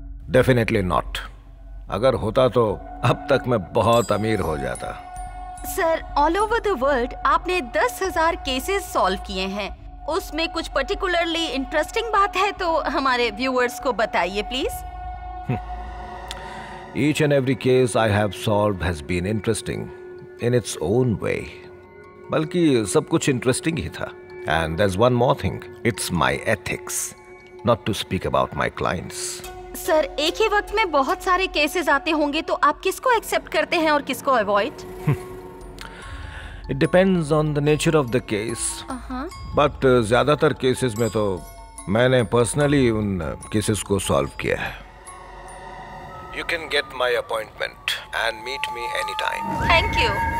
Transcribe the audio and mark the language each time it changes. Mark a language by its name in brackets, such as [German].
[English] Definitely not. [Hindi] अगर होता तो अब तक मैं बहुत अमीर हो जाता। Sir [English] all over the world [Hindi] आपने 10,000 केसेस सॉल्व किए हैं, उसमें कुछ पर्टिकुलरली इंटरेस्टिंग बात है तो हमारे व्यूअर्स को बताइए please. [English] Each and every case I have solved has been interesting in its own way. [Hindi] बल्कि सब कुछ इंटरेस्टिंग ही था। [English] And there's one more thing. It's my ethics, not to speak about my clients. [Hindi] Sir एक ही वक्त में बहुत सारे cases आते होंगे तो आप किसको एक्सेप्ट करते हैं और किसको avoid? [English] It depends on the nature of the case. [Hindi] But ज्यादातर केसेस में तो मैंने पर्सनली उन केसेस को सॉल्व किया है। [English] You can get my appointment and meet me anytime. Thank you.